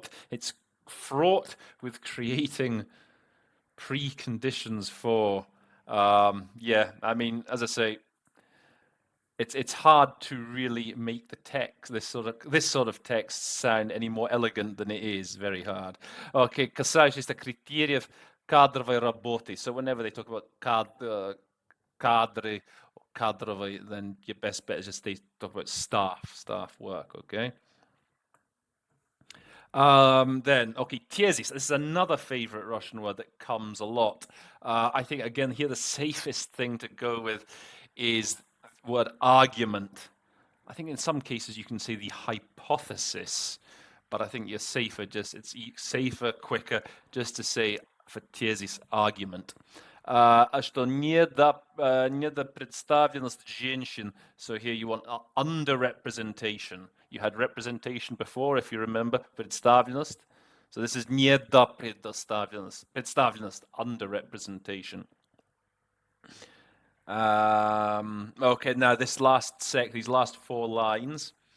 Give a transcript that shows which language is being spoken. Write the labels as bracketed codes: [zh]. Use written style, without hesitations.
[en] It's fraught with creating preconditions for, I mean, as I say, it's hard to really make the text, this sort of text sound any more elegant than it is. Very hard. [ru] Okay, касающийся критериев кадровой работы. [en] So whenever they talk about кадры, кадровой, then your best bet is just they talk about staff work, okay? Tezis. This is another favorite Russian word that comes a lot. I think, again, here the safest thing to go with is the word argument. I think in some cases you can say the hypothesis, but I think it's safer, quicker, just to say for tezis argument. [ru] Что недопредставленность женщин. [en] So here you want underrepresentation. You had representation before, if you remember, представленность. So this is недопредставленность, underrepresentation. Okay, now these last four lines.